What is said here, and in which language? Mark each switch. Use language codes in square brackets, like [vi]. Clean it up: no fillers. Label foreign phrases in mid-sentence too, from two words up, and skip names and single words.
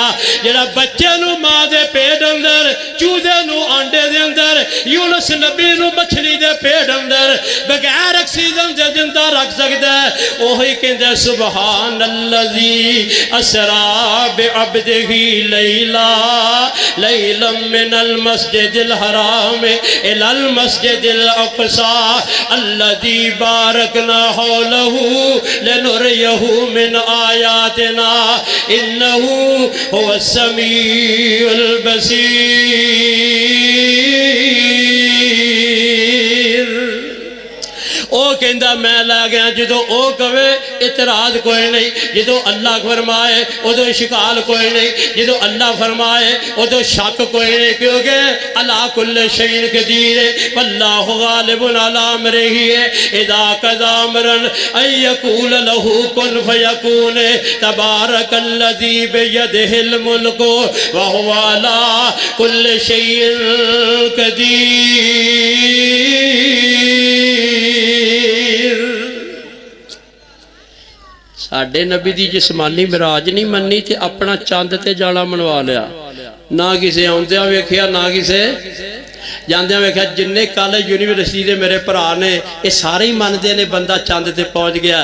[pa] ਜਿਹੜਾ ਬੱਚੇ ਨੂੰ ਮਾਂ ਦੇ ਪੇਟ ਅੰਦਰ, ਚੂਚੇ ਨੂੰ ਆਂਡੇ ਦੇ ਅੰਦਰ, ਯੂਨੁਸ ਨਬੀ ਨੂੰ ਮੱਛੀ ਦੇ ਪੇਟ ਅੰਦਰ ਬਗ਼ੈਰ ਆਕਸੀਜਨ ਦੇ ਜ਼ਿੰਦਾ ਰੱਖ ਸਕਦਾ ਹੈ। ਓਹੀ ਕਹਿੰਦਾ [ar] سبحان الذي أسرى بعبده ليلا ليلا من المسجد الحرام إلى المسجد الأقصى الذي باركنا حوله لنريه من آياتنا إنه هو السميع البصير. [pa] ਓ ਕਹਿੰਦਾ ਮੈਂ ਲੈ ਗਿਆ, ਜੋ ਓ ਕਹਵੇ ਇਤਰਾਜ਼ ਕੋਈ ਨਹੀਂ, ਜੋ ਅੱਲਾਹ ਫ਼ਰਮਾਏ ਓਦੋਂ ਇਸ਼ਕਾਲ ਕੋਈ ਨਹੀਂ, ਜੋ ਅੱਲਾਹ ਫ਼ਰਮਾਏ ਓਦੋਂ ਸ਼ੱਕ ਕੋਈ ਨਹੀਂ, ਕਿਉਂਕਿ [ar] على كل شيء قدير والله غالب على أمره إذا قضى أمرا أن يقول له كن فيكون تبارك الذي بيده الملك وهو على كل شيء قدير. [pa] ਸਾਡੇ ਨਬੀ ਦੀ ਜਿਸਮਾਨੀ ਮੇਰਾਜ ਨਹੀਂ ਮੰਨੀ ਤੇ ਅਪਣਾ ਚੰਦ ਤੇ ਜਾਣਾ ਮਨਵਾ ਲਿਆ। ਨਾ ਕਿਸੀ ਆਉਂਦਿਆਂ ਵੇਖਿਆ ਨਾ ਕਿਸੀ ਜਾਂਦਿਆਂ ਵੇਖਿਆ। ਜਿੰਨੇ ਕੱਲ੍ਹ ਯੂਨੀਵਰਸਿਟੀ ਕੇ ਮੇਰੇ ਭਰਾ ਨੇ ਯੇ ਸਾਰੇ ਹੀ ਮਾਨਤੇ ਨੇ ਬੰਦਾ ਚੰਦ ਤੇ ਪਹੁੰਚ ਗਿਆ।